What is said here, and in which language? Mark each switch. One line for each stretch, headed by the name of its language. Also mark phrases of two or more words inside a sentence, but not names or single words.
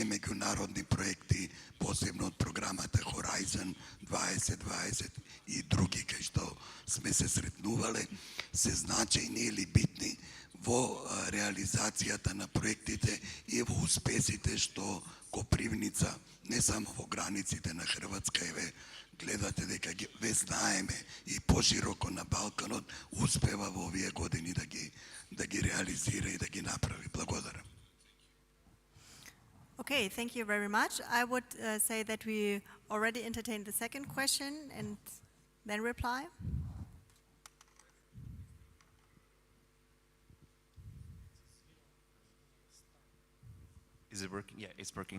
Macedonian: меѓународни проекти, посебно од програмата Horizon 2020 и други кај што сме се сретнувале, се значајни или битни во реализацијата на проектите и во успесите што Копривница, не само во границите на Хрватска, еве гледате дека ве знаеме и пошироко на Балканот, успева во овие години да ги реализира и да ги направи. Благодарам.
English: Okay, thank you very much. I would say that we already entertained the second question and then reply. Is it working? Yeah, it's working.